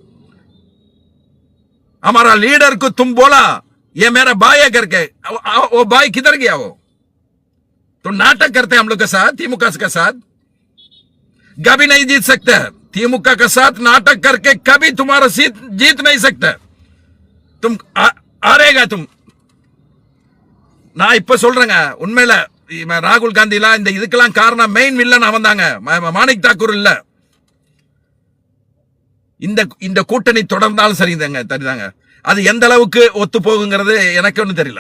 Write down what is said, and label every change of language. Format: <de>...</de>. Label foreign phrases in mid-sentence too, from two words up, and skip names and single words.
<hi>हमारा लीडर को तुम बोला ये मेरा भाई है करके, वो भाई किधर गया? वो तो नाटक करते हम लोग के साथ, तिमुका के साथ कभी नहीं जीत सकते। திமுக के साथ नाटक करके कभी तुम्हारा सीट जीत नहीं सकते। तुम हारेगा तुम।</hi> <ta>நான் இப்ப சொல்றேங்க, உண்மையில ராகுல் காந்திலாம் இந்த இதுக்கெல்லாம் காரணம்</ta> <en>main villain</en> <ta>அவன் தாங்க, மாணிக் தாக்கூர் இல்ல. இந்த கூட்டணி தொடர்ந்தாலும் சரிதாங்க. அது எந்த அளவுக்கு ஒத்து போகுங்கிறது எனக்கு ஒன்றும் தெரியல.</ta>